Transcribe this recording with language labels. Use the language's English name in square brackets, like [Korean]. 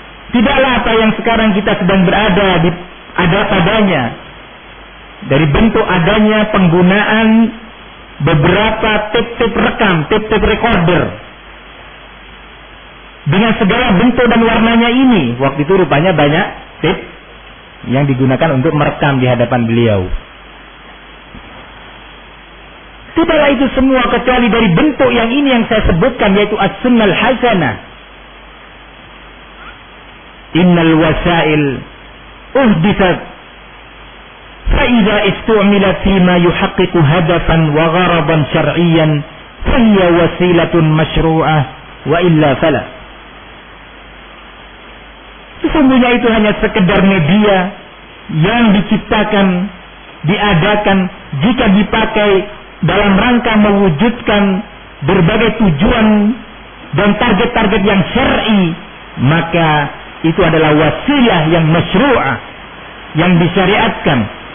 [Indonesian] Tidaklah apa yang sekarang kita sedang berada di ada padanya dari bentuk adanya penggunaan beberapa tip-tip rekam, tip-tip recorder dengan segala bentuk dan warnanya ini. Waktu itu rupanya banyak tip yang digunakan untuk merekam di hadapan beliau. Tidaklah itu semua kecuali dari bentuk yang ini yang saya sebutkan, yaitu as-sunnal hasanah. [Arabic] Innal wasail uhditat فإذا استعمل فيما يحقق هدفا وغرضا شرعيا فهي وسيلة مشروعة وإلا فلا. [Indonesian] Sesungguhnya itu hanya sekedar media yang diciptakan, diadakan jika dipakai dalam rangka mewujudkan berbagai tujuan dan target-target yang syar'i, maka itu adalah wasilah yang masyru'ah, yang disyariatkan.